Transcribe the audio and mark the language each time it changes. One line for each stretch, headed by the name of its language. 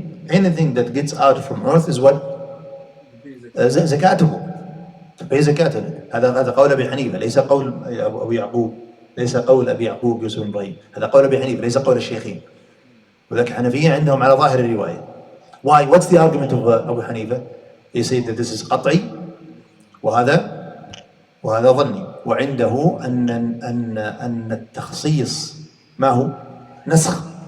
English: Anything that gets out from earth is what?
Arabic: زكاته.
English: To pay زكاته.
Arabic: هذا قول أبي حنيفة, ليس قول أبو يعقوب, ليس قول أبي يعقوب يوسف بن إبراهيم. هذا قول أبي حنيفة, ليس قول الشيخين. وذلك حنفية عندهم على ظاهر الرواية.
English: Why? What's the argument of أبو حنيفة? He said that this is
Arabic: قطعي وهذا ظني. وعنده أن التخصيص ما هو؟ نسخ.